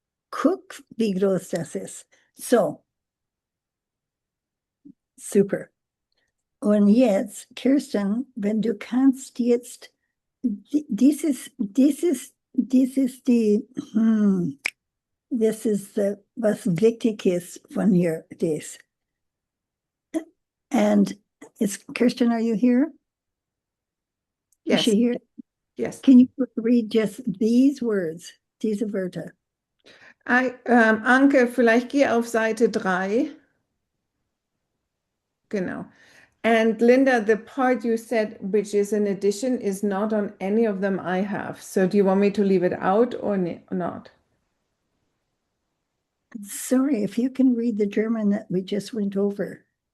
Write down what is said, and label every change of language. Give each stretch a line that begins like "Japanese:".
German: Guck, wie groß das ist. So, super. Und jetzt, Kirsten, wenn du kannst jetzt, dieses die, das ist, was wichtig ist von hier, das.
English: And Kirsten, are you here? Is Yes, she here? yes. Can you read just these words,
German: diese Wörter? Anke, vielleicht geh auf Seite 3. Genau.
English: And Linda, the part you said, which is an addition, is not on any of them I have. So do you want me to leave it out or not? Sorry, if you can read the German that we just went over.